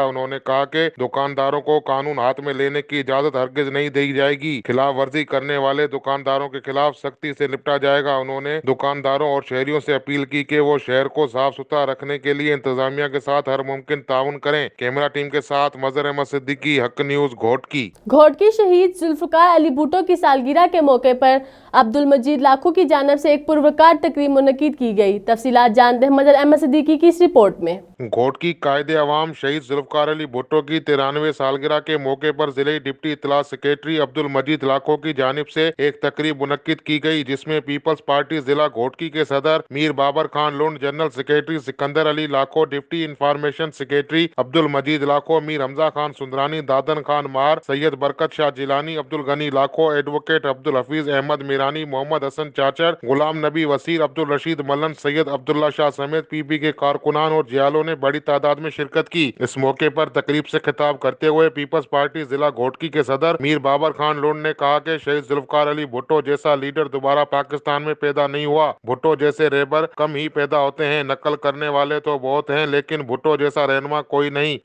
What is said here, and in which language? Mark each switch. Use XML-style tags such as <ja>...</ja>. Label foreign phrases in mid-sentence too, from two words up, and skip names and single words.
<ur>انہوں نے کہا کہ دکانداروں کو قانون ہاتھ میں لینے کی اجازت ہرگز نہیں دی جائے گی. خلاف ورزی کرنے والے دکانداروں کے خلاف سختی سے نمٹا جائے گا. انہوں نے دکانداروں اور شہریوں سے اپیل کی کہ وہ شہر کو صاف ستھرا رکھنے کے لیے انتظامیہ کے ساتھ ہر ممکن تعاون کریں. کیمرہ ٹیم کے ساتھ مظہر احمد صدیقی، حق نیوز, घोटकी। شہید ذوالفقار علی بھٹو کی سالگرہ کے موقع پر عبدالمجید لاکھوں کی جانب سے ایک پروقار تقریب منعقد کی گئی. تفصیلات جانتے ہیں مظہر احمد صدیقی کی اس رپورٹ میں. گھوٹکی قائد عوام شہید ذوالفقار علی بھٹو کی 93ویں سالگرہ کے موقع پر ضلعے ڈپٹی اطلاع سیکرٹری عبدالمجید لاکھوں کی جانب سے ایک تقریب منعقد کی گئی، جس میں پیپلز پارٹی ضلع گھوٹکی کے صدر میر بابر خان لنڈ، جنرل سیکرٹری سکندر علی لاکھو، ڈپٹی انفارمیشن سیکرٹری عبدالمجید لاکھو، میر حمزہ خان سندرانی، دادن خان مار، سید برکت شاہ جیلانی، عبدالغنی لاکھو، ایڈووکیٹ عبدالحفیظ احمد میرانی، محمد حسن چاچڑ، غلام نبی وسیر، عبدالرشید ملن، سید عبداللہ شاہ سمیت پی پی کے کارکنان اور جیالوں نے بڑی تعداد میں شرکت کی. اس موقع پر تقریب سے خطاب کرتے ہوئے پیپلز پارٹی ضلع گھوٹکی کے صدر میر بابر خان لنڈ نے کہا کہ شہید ذوالفقار علی بھٹو جیسا لیڈر دوبارہ پاکستان میں پیدا نہیں ہوا. بھٹو جیسے ریبر کم ہی پیدا ہوتے ہیں، نقل کرنے والے تو بہت ہیں، لیکن بھٹو جیسا رہنما کوئی نہیں.</ur>